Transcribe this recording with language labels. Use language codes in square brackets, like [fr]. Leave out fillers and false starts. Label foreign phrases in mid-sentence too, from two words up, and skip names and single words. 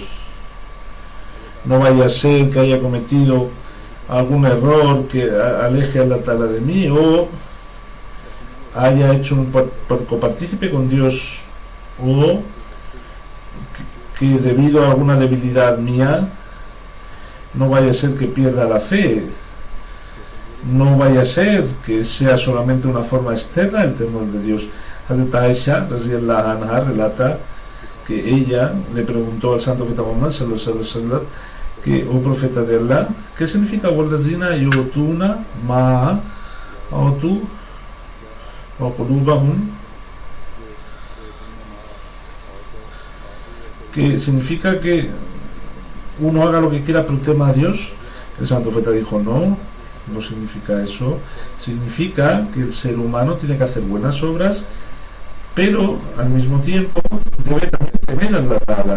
[es] No vaya a ser que haya cometido algún error que aleje a [ar] الله تعالى [es] de mí, o haya hecho un copartícipe con Dios, o que debido a alguna debilidad mía no vaya a ser que pierda la fe, no vaya a ser que sea solamente una forma externa el temor de Dios. Hazrat Aisha [ar] رضي الله عنها [es] relata que ella le preguntó al santo profeta Muhammad [ar] صلى الله عليه وسلم [es] que, oh profeta de Allah, ¿qué significa [ar] والذين يؤتون ما آتوا وقلوبهم? [es] Que significa que uno haga lo que quiera pero tema a Dios. El santo profeta dijo: no significa eso. Significa que el ser humano tiene que hacer buenas obras, pero al mismo tiempo debe también temer a [ar] الله تعالى.